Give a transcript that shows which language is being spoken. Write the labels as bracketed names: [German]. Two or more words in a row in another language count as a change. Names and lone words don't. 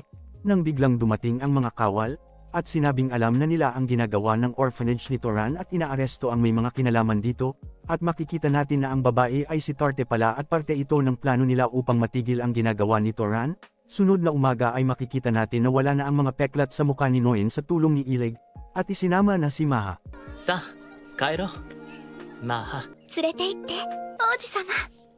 [Filipino] Nang biglang dumating ang mga kawal, at sinabing alam na nila ang ginagawa ng orphanage ni Toran at inaaresto ang may mga kinalaman dito, at makikita natin na ang babae ay si Tarte pala at parte ito ng plano nila upang matigil ang ginagawa ni Toran. Sunod na umaga ay makikita natin na wala na ang mga peklat sa mukha ni Noin sa tulong ni Ilig, at isinama na si Maha. [Japanese] さあ、帰ろう。マーハ。連れて行って王子様。